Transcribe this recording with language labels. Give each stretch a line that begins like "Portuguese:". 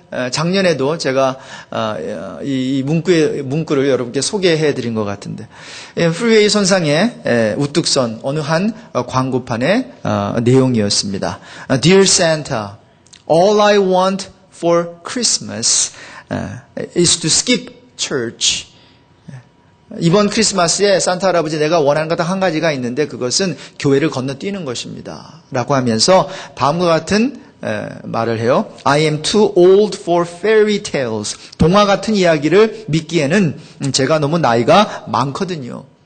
Korean: 작년에도 제가 이 문구를 여러분께 소개해 드린 것 같은데 프리웨이 선상에 우뚝 선 어느 한 광고판의 내용이었습니다.
English: Dear Santa, all I want for Christmas is to skip church.
Korean: 이번 크리스마스에 산타 할아버지 내가 원하는 것 한 가지가 있는데 그것은 교회를 건너뛰는 것입니다. 라고 하면서 다음과 같은 말을 해요.
English: I am too old for fairy tales.
Korean: 동화 같은 이야기를 믿기에는 제가 너무 나이가 많거든요.